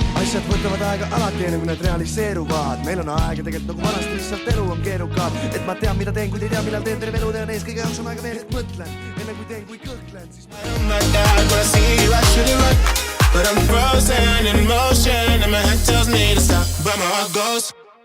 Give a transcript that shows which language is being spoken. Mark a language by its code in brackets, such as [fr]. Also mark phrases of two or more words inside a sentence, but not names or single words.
[et] asjad võtavad aega alati enne, kui need realiseeruvad. Meil on aega tegelikult nagu vanasti, lihtsalt elu on keerukam. Et ma tean, mida teen, kui ei tea, millal teen terve elu tean ees. Kõige jaoks on aega veel, et mõtlen. Enne kui teen, kui kõhklen, siis [en] Oh my God, when I see you I should run, but I'm frozen in motion and my head tells me to stop, but my heart goes